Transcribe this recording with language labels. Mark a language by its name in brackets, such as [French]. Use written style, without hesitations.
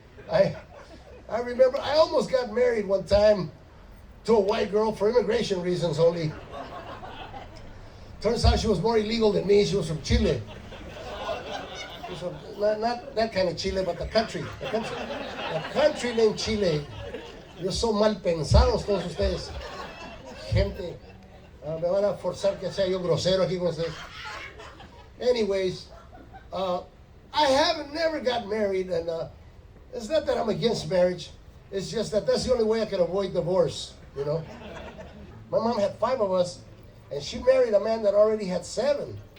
[English] I remember I almost got married one time to a white girl for immigration reasons only. Turns out she was more illegal than me. She was from Chile. She was from, not that kind of Chile, but the country. The country named Chile. You're so [Spanish] mal pensados todos ustedes. Gente. Me van a forzar que sea yo grosero aquí con ustedes. [English] Anyways, I never got married, and It's not that I'm against marriage. It's just that that's the only way I can avoid divorce, you know. My mom had 5 of us, and she married a man that already had 7.